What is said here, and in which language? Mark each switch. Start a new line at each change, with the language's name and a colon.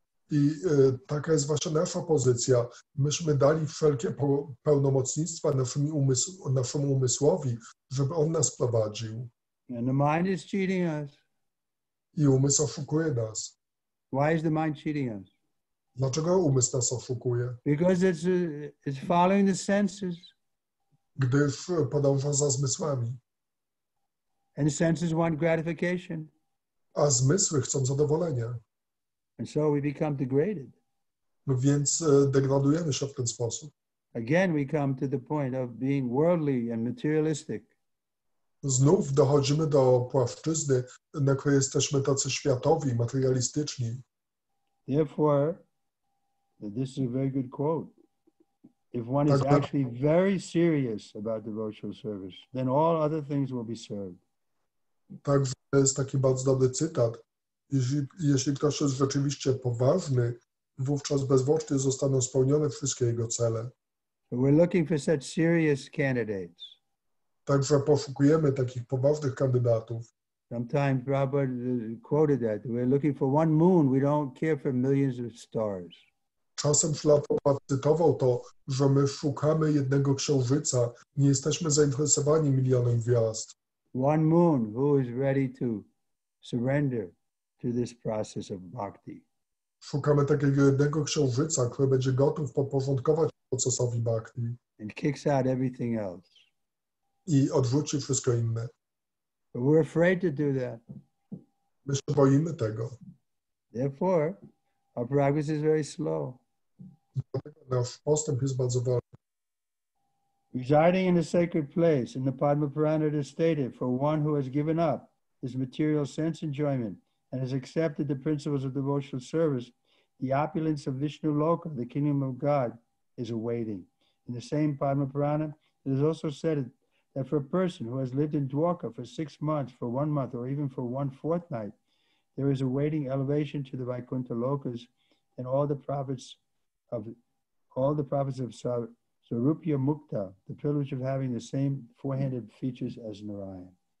Polish: I taka jest właśnie nasza pozycja. Myśmy dali wszelkie pełnomocnictwa naszemu umysłowi, żeby on nas prowadził.
English: And the mind is cheating us.
Polish: I umysł oszukuje nas.
English: Why is the mind cheating us?
Polish: Dlaczego umysł nas oszukuje?
English: Because it's following the senses.
Polish: Gdyż podąża za zmysłami.
English: And the senses want gratification.
Polish: A zmysły chcą zadowolenia.
English: And so we become degraded.
Polish: Więc degradujemy się w ten sposób.
English: Again, we come to the point of being worldly and materialistic.
Polish: Znów dochodzimy do płaszczyzny, na której jesteśmy tacy światowi, materialistyczni.
English: Therefore, this is a very good quote. If one is actually very serious about devotional service, then all other things will be served.
Polish: Także to jest taki bardzo dobry cytat. Jeśli ktoś jest rzeczywiście poważny, wówczas bezwłocznie zostaną spełnione wszystkie jego cele.
English: So we're looking for such serious candidates.
Polish: Także poszukujemy takich poważnych kandydatów.
English: Sometimes Prabhupada quoted that. We're looking for one moon. We don't care for millions of stars.
Polish: Czasem Prabhupada cytował to, że my szukamy jednego księżyca, nie jesteśmy zainteresowani milionem gwiazd.
English: One moon who is ready to surrender to this process of bhakti.
Polish: Szukamy takiego jednego księżyca, który będzie gotów podporządkować procesowi bhakti.
English: And kicks out everything else.
Polish: I odrzuci wszystko inne.
English: But we're afraid to do that.
Polish: My się boimy tego.
English: Therefore, our progress is very slow.
Polish: Dlatego nasz postęp jest bardzo wolny.
English: Residing in a sacred place, in the Padma Purana it is stated, for one who has given up his material sense enjoyment and has accepted the principles of devotional service, the opulence of Vishnu Loka, the kingdom of God, is awaiting. In the same Padma Purana, it is also said that for a person who has lived in Dwarka for 6 months, for 1 month, or even for 1 fortnight, there is awaiting elevation to the Vaikuntha Lokas, and all the prophets of Sarupya Mukta, the privilege of having the same four-handed features as Narayan.